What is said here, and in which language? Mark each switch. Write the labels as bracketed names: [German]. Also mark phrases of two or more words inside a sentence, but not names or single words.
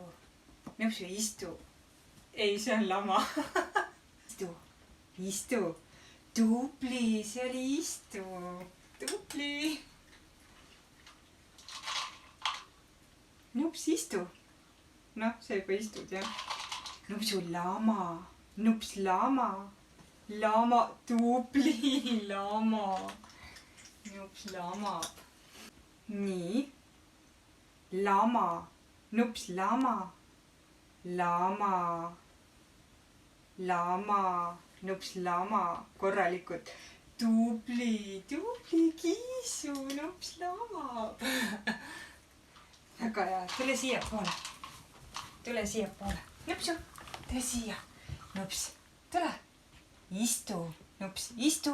[Estonian] Nupsu, istu. Ei, see on lama. Istu, istu. Tubli, see oli istu. Tubli. Nups, istu. Noh, see juba istud, jah. Nupsu, lama. Nups, lama. Lama, tubli, lama. Nups, lama. Nii. Lama. Nups, lama. Lama. Lama. Nups, lama. Korralikult. Tubli, tubli kiisu. Nups, lama. Väga hea. Tule siia poole. Tule siia poole. Nupsu. Tule siia. Nups, tule. Istu. Nups, istu.